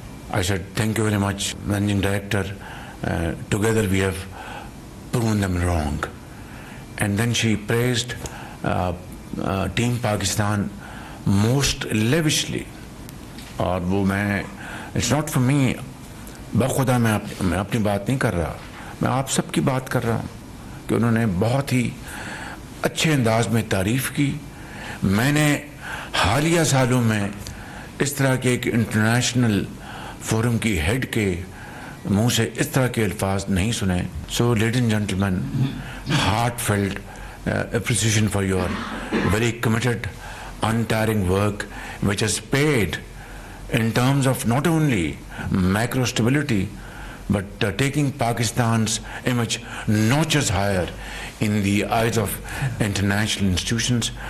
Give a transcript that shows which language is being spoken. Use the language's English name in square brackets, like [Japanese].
[English] I said, thank you very much, Managing Director. Together we have proven them wrong. And then she praised Team Pakistan most lavishly. [Urdu] اور وہ میں [English] it's not for me, [Urdu] بخدا میں اپنی بات نہیں کر رہا، میں آپ سب کی بات کر رہا ہوں کہ انہوں نے بہت ہی اچھے انداز میں تعریف کی. میں نے حالیہ سالوں میں اس طرح کے ایک انٹرنیشنل فورم کی ہیڈ کے منہ سے اس طرح کے الفاظ نہیں سنے. [English] So ladies and gentleman, heartfelt appreciation for your very committed, untiring work, which has paid in terms of not only macro stability, but taking Pakistan's image notches higher in the eyes of international institutions.